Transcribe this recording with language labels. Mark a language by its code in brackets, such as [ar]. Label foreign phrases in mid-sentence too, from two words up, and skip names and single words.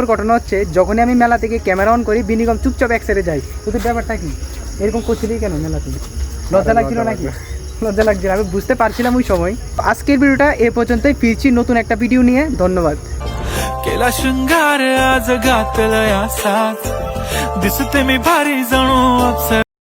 [bn] ঘটনা হচ্ছে, যখনই আমি মেলা থেকে ক্যামেরা অন করি, বিনিগম চুপচাপ এক সাইডে যাই। তোদের ব্যাপারটা কি এরকম করছিলি কেন? মেলা থেকে লজ্জা লাগছিল নাকি? লজ্জা লাগছিল, আমি বুঝতে পারছিলাম ওই সময়। আজকের ভিডিওটা এ পর্যন্তই, ফিরছি নতুন একটা ভিডিও নিয়ে। ধন্যবাদ। [mr] केला शृंगार आज घातलया साथ दिसते मी भारी जणू अप्सरा